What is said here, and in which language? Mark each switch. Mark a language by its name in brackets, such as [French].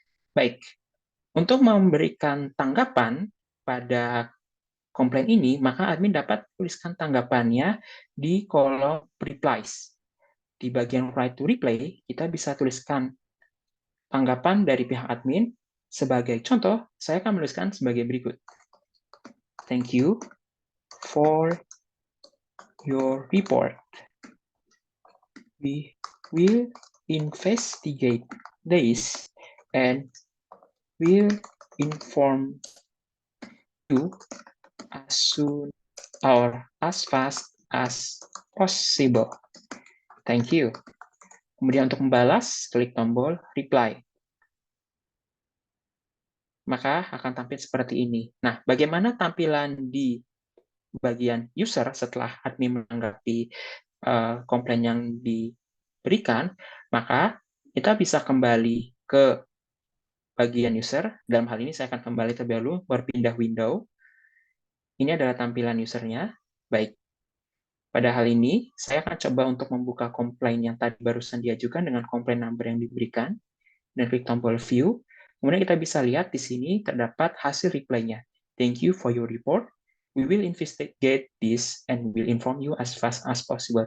[Indonesian] Baik, untuk memberikan tanggapan pada komplain ini, maka admin dapat tuliskan tanggapannya di kolom replies. Di bagian write to reply, kita bisa tuliskan tanggapan dari pihak admin. Sebagai contoh, saya akan menuliskan sebagai berikut. [English] Thank you for your report. We will investigate this and will inform you as soon or as fast as possible. Thank you. [Indonesian] Kemudian untuk membalas, klik tombol reply. Maka akan tampil seperti ini. Nah, bagaimana tampilan di bagian user setelah admin menanggapi komplain yang diberikan, maka kita bisa kembali ke bagian user. Dalam hal ini saya akan kembali terlebih dahulu, berpindah window. Ini adalah tampilan usernya. Baik. Pada hal ini, saya akan coba untuk membuka komplain yang tadi barusan diajukan dengan komplain number yang diberikan, dan klik tombol view. Kemudian kita bisa lihat di sini terdapat hasil reply-nya. [English] Thank you for your report. We will investigate this and will inform you as fast as possible.